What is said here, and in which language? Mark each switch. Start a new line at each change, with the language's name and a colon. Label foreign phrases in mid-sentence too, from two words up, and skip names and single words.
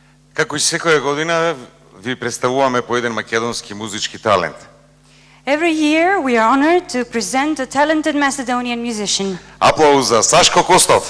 Macedonian: Како и секоја година ви представуваме по еден македонски музички талент.
English: Every year we are honored to present a talented Macedonian musician.
Macedonian: Аплауз за Сашко Костов.